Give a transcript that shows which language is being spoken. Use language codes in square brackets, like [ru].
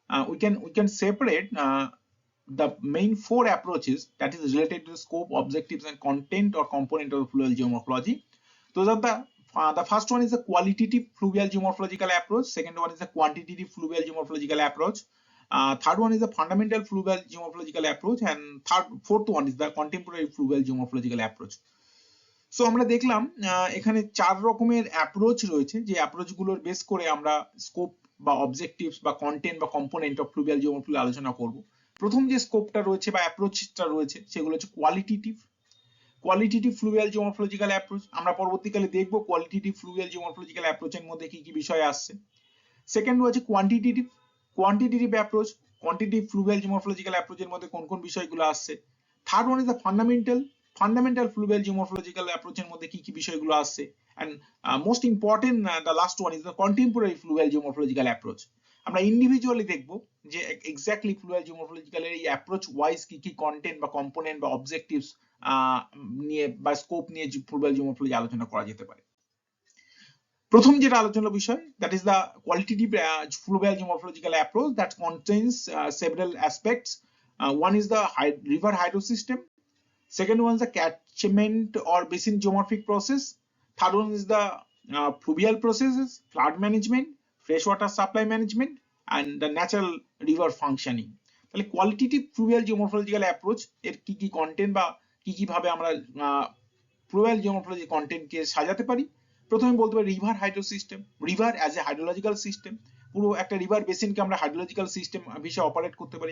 [en] We can separate the main four approaches that is related to the scope, objectives and content or component of fluvial geomorphology. Those are the first one is the qualitative fluvial geomorphological approach, second one is the quantitative fluvial geomorphological approach, third one is the fundamental fluvial geomorphological approach, and fourth one is the contemporary fluvial geomorphological approach. [bn] So আমরা দেখলাম এখানে চার রকমের approach রয়েছে, যে অ্যাপ্রোচগুলোর base করে আমরা scope বা অবজেক্টিভস বা কন্টেন্ট বা কম্পোনেন্ট অফ ফ্লুভিয়াল জিওমরফোলজি আলোচনা করব। প্রথম যে স্কোপটা রয়েছে বা অ্যাপ্রোচটা রয়েছে সেগুলো হচ্ছে কোয়ালিটেটিভ ফ্লুভিয়াল জিওমরফোলজিক্যাল অ্যাপ্রোচ। আমরা পরবর্তীকালে দেখব কোয়ালিটেটিভ ফ্লুভিয়াল জিওমরফোলজিক্যাল অ্যাপ্রোচের মধ্যে কি কি বিষয় আসছে। সেকেন্ড হচ্ছে কোয়ান্টিটেটিভ অ্যাপ্রোচ, কোয়ান্টিটেটিভ ফ্লুভিয়াল জিওমরফোলজিক্যাল অ্যাপ্রোচের মধ্যে কোন কোন বিষয়গুলো আসছে। [en] third one is the fundamental fluvial geomorphological অ্যাপ্রোচের [bn] মধ্যে কি কি বিষয়গুলো আসছে, [en] And most important the last one is the contemporary fluvial geomorphological approach. [bn] আমরা ইন্ডিভিজুয়ালি দেখব যে এক্স্যাক্টলি ফ্লুভিয়াল জিওমরফোলজিক্যাল এই অ্যাপ্রোচ ওয়াইজ কি কি কন্টেন্ট বা কম্পোনেন্ট বা অবজেক্টিভস নিয়ে বা স্কোপ নিয়ে ফ্লুভিয়াল জিওমরফোলজি আলোচনা করা যেতে পারে। প্রথম যেটা আলোচনার বিষয়, [en] that is the qualitative fluvial geomorphological approach that contains several aspects. One is the river hydrosystem, second one is the catchment or basin geomorphic process, third one is the fluvial processes, flood management, freshwater supply management, and the natural river functioning. [bn] তাহলে qualitative ফ্লুভিয়াল geomorphological approach এর কি কি content বা কি কি ভাবে আমরা ফ্লুভিয়াল geomorphology কন্টেন্টকে সাজাতে পারি। প্রথমে বলতে পারি river hydro system. River as a hydrological system, পুরো একটা রিভার বেসিনকে আমরা হাইড্রোলজিক্যাল সিস্টেম হিসেবে অপারেট করতে পারি।